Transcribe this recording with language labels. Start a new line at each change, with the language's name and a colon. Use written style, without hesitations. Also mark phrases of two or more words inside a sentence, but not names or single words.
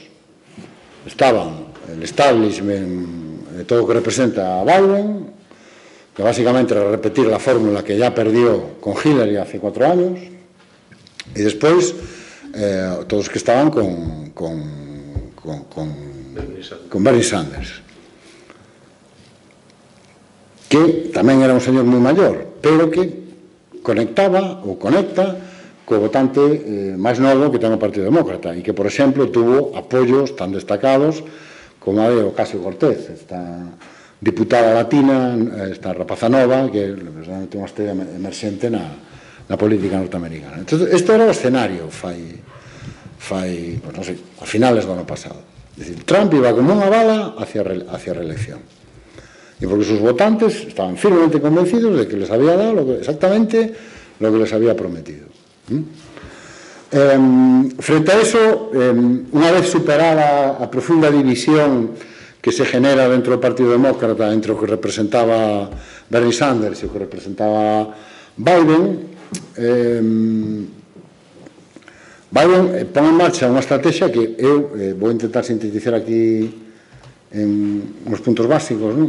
Spanish: Estaban el establishment de todo lo que representa a Biden, que básicamente era repetir la fórmula que ya perdió con Hillary hace 4 años, y después todos los que estaban con Bernie Sanders,
Galician: que tamén era un señor moi maior, pero que conectaba ou conecta co votante máis novo que ten o Partido Demócrata e que, por exemplo, tuvo apoios tan destacados como a de Ocasio-Cortez, esta diputada latina, esta rapaza nova, que realmente unha estrella emerxente na política norteamericana. Entón, este era o escenario fai pues non sei, a finales do ano pasado.
Spanish: Es decir, Trump iba como unha bala hacia a reelección. Y porque sus votantes estaban firmemente convencidos de que les había dado exactamente lo que les había prometido.
Galician: Frente a eso, unha vez superada a profunda división que se genera dentro do Partido Demócrata entre o que representaba Bernie Sanders e o que representaba Biden, Biden pon en marcha unha estrategia que eu vou intentar sintetizar aquí en uns puntos básicos, non?